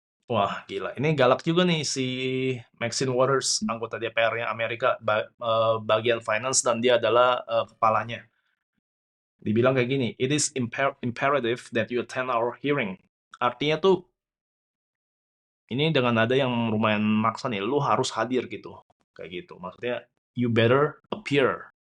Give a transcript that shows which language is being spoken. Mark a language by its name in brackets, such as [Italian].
[Indonesian] Wah, gila. Ini galak juga nih si Maxine Waters, anggota DPR-nya Amerika, bagian finance, dan dia adalah kepalanya. Dibilang kayak gini, [English] it is imperative that you attend our hearing. [Indonesian] Artinya tuh, ini dengan nada yang lumayan maksa nih, lu harus hadir gitu. Kayak gitu. Maksudnya, [English] you better appear.